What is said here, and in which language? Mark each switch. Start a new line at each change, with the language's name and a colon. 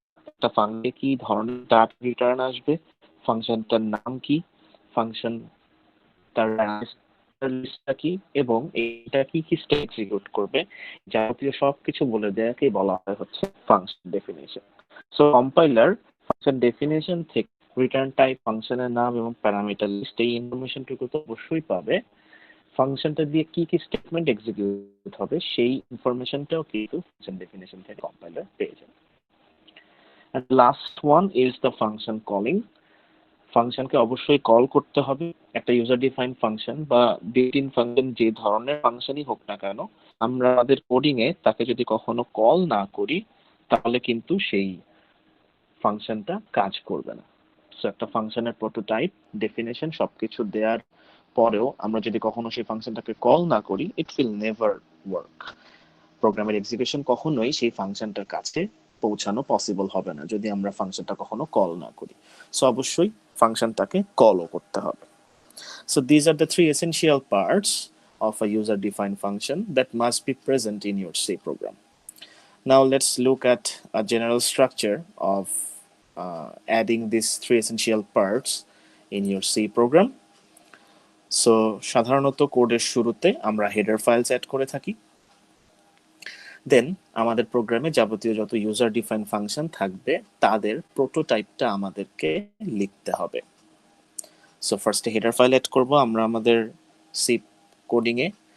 Bangla: একটা ফাংশনে কি ধরনের ডাটা রিটার্ন আসবে, ফাংশনটার নাম কি, ফাংশন তার লিস্টটা কি এবং এটা কি কি স্টেপ এক্সিকিউট করবে, যাবতীয় সবকিছু বলে দেওয়াকে বলা হয় হচ্ছে function definition. So compiler function definition থেকে রিটার্ন টাইপ, ফাংশনের নাম এবং প্যারামিটার লিস্ট এই ইনফরমেশনটুকু তো অবশ্যই পাবে। ফাংশনটা দিয়ে কি কি স্টেটমেন্ট এক্সিকিউট হবে সেই ইনফরমেশনটাও কিন্তু ফাংশন ডেফিনেশন থেকে কম্পাইলার পেয়ে যাবে।
English: And last one is the function calling.
Bangla: ফাংশনকে অবশ্যই কল করতে হবে। একটা ইউজার ডিফাইন্ড ফাংশন বা বিল্ট ইন ফাংশন যে ধরনের ফাংশনই হোক না কেন, আমরা আমাদের কোডিং এ তাকে যদি কখনো কল না করি তাহলে কিন্তু সেই ফাংশনটা কাজ করবে না। সো একটা ফাংশনের প্রোটোটাইপ, ডেফিনেশন সবকিছু দেওয়ার পরেও আমরা যদি কখনো সেই ফাংশনটাকে কল না করি,
English: It will never work.
Bangla: প্রোগ্রামের এক্সিকিউশন কখনোই সেই ফাংশনটার কাছে পৌঁছানো পসিবল হবে না যদি আমরা ফাংশনটা কখনো কল না করি। সো অবশ্যই ফাংশনটাকে কলও করতে হবে।
English: So these are the three essential parts of a user-defined function that must be present in your C program. Now let's look at a general structure of adding these three essential parts in your C program.
Bangla: So সাধারণত কোডের শুরুতে আমরা header files add করে থাকি। দেন আমাদের প্রোগ্রামে যাবতীয় যত ইউজার ডিফাইন ফাংশন থাকবে তাদের প্রোটোটাইপটা আমাদেরকে লিখতে হবে। সো ফার্স্টে হেডার ফাইল অ্যাড করব আমরা আমাদের সি কোডিং এ।